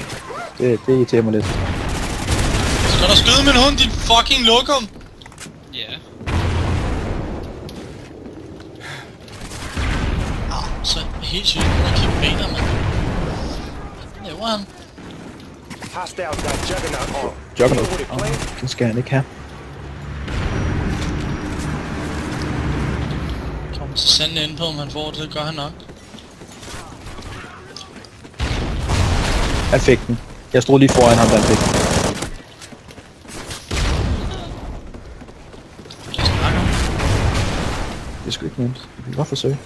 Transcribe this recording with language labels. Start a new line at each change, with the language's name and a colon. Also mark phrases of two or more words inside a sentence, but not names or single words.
Danish: Det irriterer mig lidt. Skal du skyde min hund, dit fucking lokum? Ja. Så helt sygt, at kigge baner, mand. Hvad laver han?
English: Hostiles got Juggernaut on. Juggernaut.
Danish: Den skal han ikke have. Kom så sandelig ind på, om han får det. Det gør han nok. Han fik den. Jeg stod lige foran ham, da han fik den. Det er sgu ikke nemt. Vi kan godt forsøge.